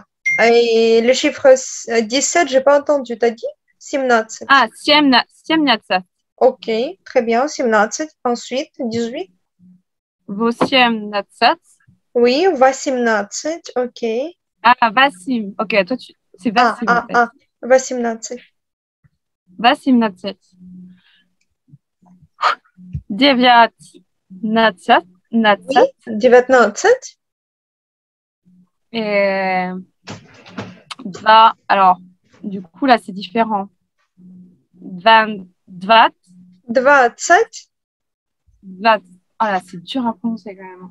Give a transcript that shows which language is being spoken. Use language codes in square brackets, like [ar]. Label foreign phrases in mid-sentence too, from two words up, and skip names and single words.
[fr] Et le chiffre 17, j'ai pas entendu. T'as dit 17. [ru] Ah, семнадцать, [fr] Ok, très bien. 17. Ensuite, 18. [ru] восемнадцать. [fr] Oui, 18. Ok. Ah, Vassim. Ok, toi, c'est Ah, Vassim en ah, fait. ah. 18. [ru] Восемнадцать. Девятнадцать. [fr] Oui, 19. Et va, alors, du coup, là, c'est différent. 20, 20, 20. 20. Ah là, c'est dur à prononcer quand même.